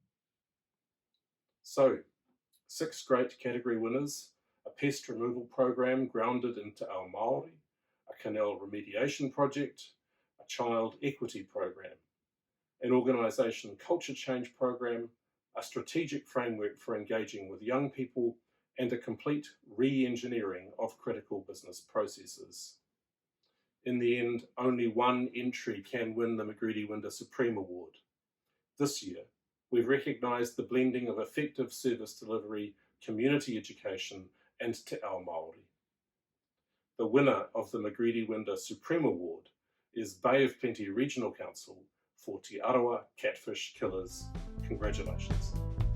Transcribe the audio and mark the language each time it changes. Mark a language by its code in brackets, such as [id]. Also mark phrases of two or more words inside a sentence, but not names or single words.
[en] So, 6 great category winners: a pest removal program grounded into our Māori, a canal remediation project, a child equity program, an organisation culture change program, a strategic framework for engaging with young people, and a complete re-engineering of critical business processes. In the end, only one entry can win the Magritte-Winder Supreme Award. This year, we've recognised the blending of effective service delivery, community education, and [mi] te ao Māori. [en] The winner of the Magritte-Winder Supreme Award is Bay of Plenty Regional Council for Te Arawa Catfish Killers. Congratulations.